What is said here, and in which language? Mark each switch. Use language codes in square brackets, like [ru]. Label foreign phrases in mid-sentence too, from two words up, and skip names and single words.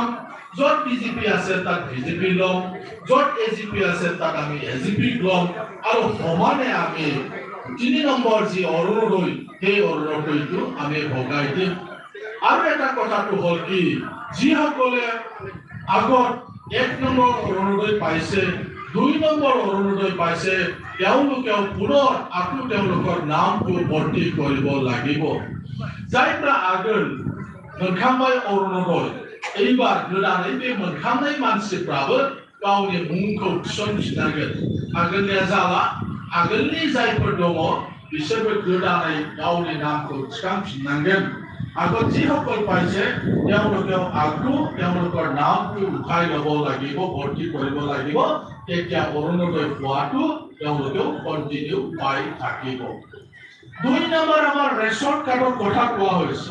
[as] য'ত বিজেপি আছে তাত বিজেপি ল'ম, য'ত SGP আছে তাত আমি SGP ল'ম, আৰু সমানে আমি 3 নম্বৰ যি অৰুণোদয় সেই অৰুণোদয়টো আমি ভগাই দিম। আৰু এটা কথাটো হ'ল কি, যিসকলে আগত 1 নম্বৰ অৰুণোদয় পাইছে, 2 নম্বৰ অৰুণোদয় পাইছে, তেওঁলোকেও পুনৰ আকৌ তেওঁলোকৰ নামটো ভৰ্তি কৰিব লাগিব। [brx] जायफ्रा आगोल मोनखांबाय अरुणोदय, एबार गोदानै बे मोनखांनाय मानसिफ्राबो गावनि मुंखौ थिसनफिननांगोन। आगोलनिया जाला, आगोलनि जायफोर दङ बिसोरबो गोदानै गावनि नामखौ थिखांफिननांगोन। [as] আগত যিসকল পাইছে তেওঁলোকেও আকৌ তেওঁলোকৰ নামটো উঠাই ল'ব লাগিব, ভৰ্তি কৰিব লাগিব, তেতিয়া অৰুণোদয় পোৱাটো তেওঁলোকেও কণ্টিনিউ পাই থাকিব। 2 নম্বৰ আমাৰ ৰেচন কাৰ্ডৰ কথা কোৱা হৈছে।